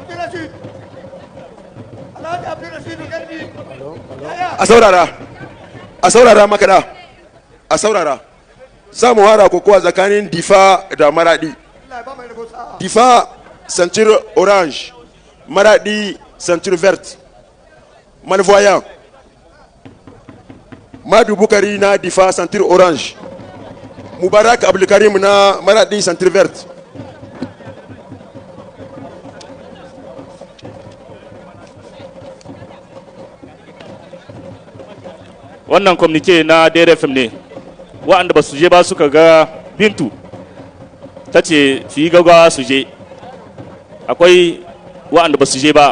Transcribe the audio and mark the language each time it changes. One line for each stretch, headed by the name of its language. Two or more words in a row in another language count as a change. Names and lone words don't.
Hausa: a saurara makada a saurara za mu hara kokowa tsakanin difa da maradi. Difa
French: ceinture orange,
Hausa: maradi
French: ceinture verte.
Hausa: Malvoyant Madu Bukari na difa
French: ceinture orange,
Hausa: Mubarak Abdelkarim na maradi
French: ceinture verte.
Hausa: Wannan communique na DRFM ne waɗanda ba su je ba suka ga Bintu ta ce su yi gaggawa su je, akwai waɗanda ba su je ba.